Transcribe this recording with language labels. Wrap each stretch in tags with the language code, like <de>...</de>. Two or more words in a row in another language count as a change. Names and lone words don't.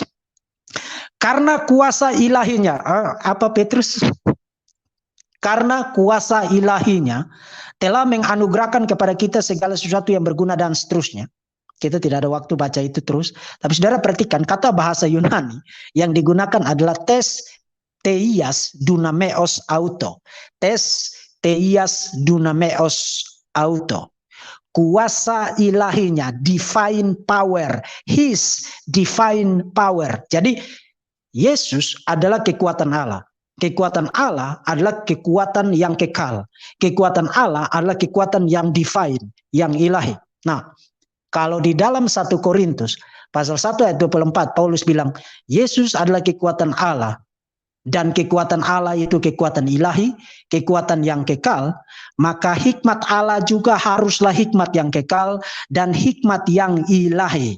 <id>Karena kuasa ilahinya, apa Petrus? Karena kuasa ilahinya telah menganugerahkan kepada kita segala sesuatu yang berguna dan seterusnya. Kita tidak ada waktu baca itu terus. Tapi saudara perhatikan, kata bahasa Yunani yang digunakan adalah</id> <el>θείας δυνάμεως αὐτοῦ. Θείας δυνάμεως αὐτοῦ.</el> <id>Kuasa ilahinya,</id> <en>divine power. His divine power.</en> <id>Jadi, Yesus adalah kekuatan Allah. Kekuatan Allah adalah kekuatan yang kekal. Kekuatan Allah adalah kekuatan yang divine, yang ilahi. Nah, kalau di dalam 1 Korintus pasal 1 ayat 24 Paulus bilang Yesus adalah kekuatan Allah dan kekuatan Allah itu kekuatan ilahi, kekuatan yang kekal, maka hikmat Allah juga haruslah hikmat yang kekal dan hikmat yang ilahi.</id>